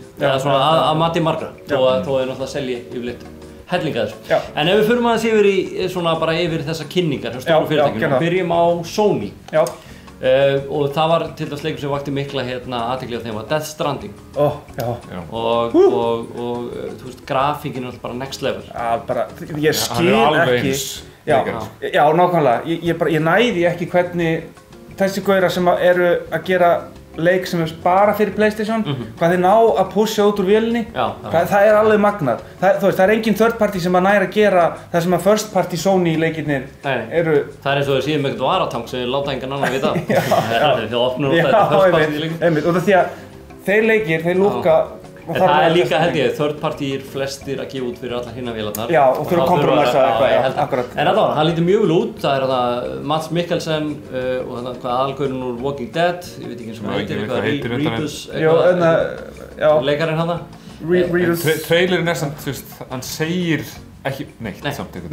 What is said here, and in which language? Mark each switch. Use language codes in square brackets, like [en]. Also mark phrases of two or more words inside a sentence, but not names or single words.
[is] Það er svona að mati margra, þó er náttúrulega að selja yfirleitt hellinga þessu. En ef við förum aðeins yfir í svona bara yfir þessar kynningar hjá stóru fyrirtækjum, byrjum á Sony. Og það var til dæmis leikur sem vakti mikla athygli á þeim var Death Stranding. Og þú veist, grafíkin er alltaf bara [en] next level. [is] Ég skil ekki. Já, nákvæmlega. Ég næði ekki hvernig þessi gaurar sem eru að gera leik sem er bara fyrir PlayStation, hvað þeir ná að pusha út úr vélinni, það er alveg magnað. Það er engin [en] third party [is] sem að næra að gera það sem að [en] first party [is] Sony leikirnir eru. Það er eins og þeir síðan með eitthvað varatank sem þeir láta engan annan vita. Þeir opnur út þetta [en] first party [is] leikum. Einmitt, og það því að þeir leikir, þeir lúkka Það er líka held ég, [en] third party [is] flestir að gefa út fyrir allar hinna vélarnar. Já, og þurfa að kompromissa eitthvað, akkurat. En allavega, hann lítur mjög vel út. Það er Mads Mikkelsen og aðalgaurinn úr Walking Dead, ég veit ekki eins og hvað heitir, Rebus, leikarinn hann. Trailerinn er samt, hann segir Ekki neitt samt einhvern.